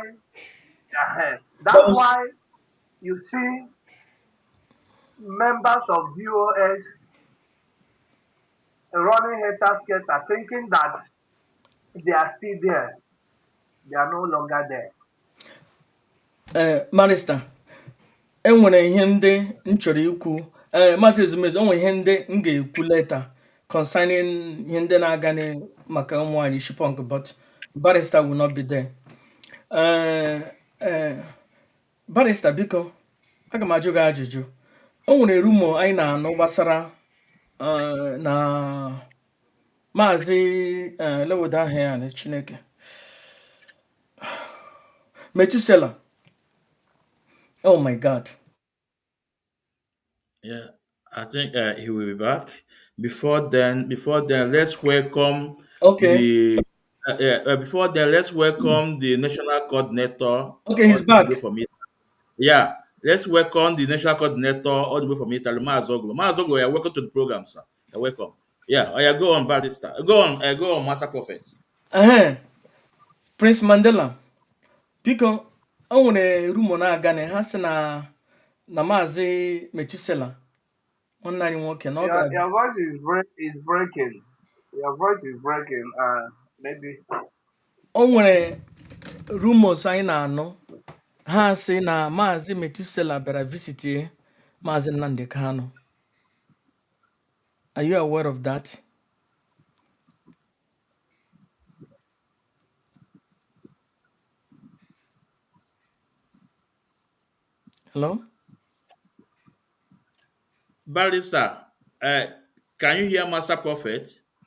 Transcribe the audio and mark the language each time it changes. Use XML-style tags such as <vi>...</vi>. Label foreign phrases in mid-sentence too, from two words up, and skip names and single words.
<en>That that's was why you see members of DOS running haters scatter thinking that they are still there. They are no longer there. Marista.</en> <ig>Enwere ihe ndị m chọrọ ikwu. Maazị Ezumezu, enwere ihe ndị m ga-ekwu</ig> <en>later concerning</en> <ig>ihe ndị na-aga maka ụmụ nwanyị Chipunk,</ig> <en>but Barrister will not be there.</en> <ig>Barrister, biko, aga m ajụ gị ajụjụ. O nwere rumo anyị na-anụ gbasara na Maazị lewodo ahụ ya na Chineke Metusela.</ig> <en>Oh my God. Yeah, I think he will be back. Before then, let's welcome Okay. the. Before then, let's welcome the national coordinator Okay, he's all the back. way from Italy. Yeah, let's welcome the national coordinator all the way from Italy, Mazoglo. Mazoglo, you're welcome to the program, sir. You're welcome. Yeah, oh, yeah, go on, Barrister. Go on, Master Prophets.</en> <ig>Prince Mandela, biko, o nwere rumo na-aga na ha sị na Maazị Metusela nwanne anyị nwoke na ọ ga-abịa.</ig> <en>Your voice is breaking. Your voice is breaking. Maybe.</en> <ig>O nwere rumors anyị na-anụ ha sị na Maazị Metusela bịara visitie Maazị Nnamdi Kanu.</ig> <en>Are you aware of that? Hello? Barrister, can you hear Master Prophet?</en>